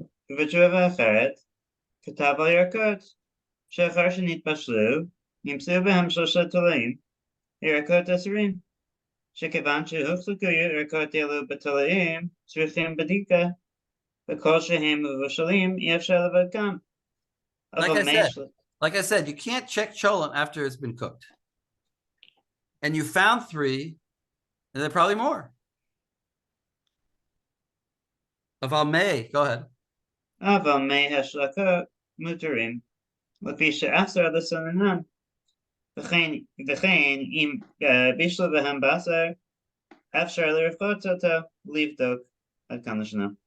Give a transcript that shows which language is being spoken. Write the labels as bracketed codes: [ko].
[he] ובתשובה אחרת, כתב על ירקות, שאחר שנתבשלו, נמצאו בהם 3 תולעים, ירקות אסורים, שכיוון שהוחזקו ירקות אלו בתולעים, צריכים בדיקה, וכל שהם מבושלים אי אפשר לבדקם. [en] Like I said, you can't check cholent after it's been cooked. And you found 3, and there are probably more. Aval May, go ahead. [he] אבל מי השלקות מותרים, לפי שאסר לסננם. וכן אם בישלו בהם בשר, אפשר לרפות אותו, לבדוק עד כמה שנה.